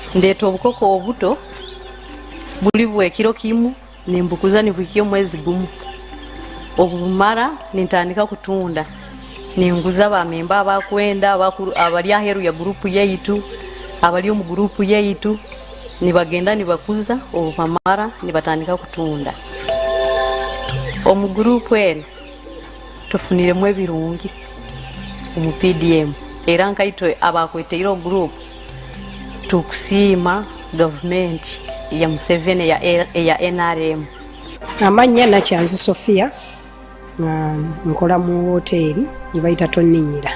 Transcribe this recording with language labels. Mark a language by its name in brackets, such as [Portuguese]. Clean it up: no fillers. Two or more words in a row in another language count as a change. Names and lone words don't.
[Nyankole] ndeeta obukoko obuto buli bwa kiro kimu nembukuza nibuhika omwezi gumu obumara nintandika kutunda ninguza bamemba abakwenda abali aheru ya gurupu yaitu abali mu gurupu yaitu nibagenda nibakuza obumara nibatandika kutunda omu gurupu eno tufuniremu ebirungi omu PDM era nkaitwe abakweteire gurupu tukusiima gavumenti ya Museveni ya NRM. Amanya Nakyanzi Sofia nkola mu hoteli yibayita Toninyira.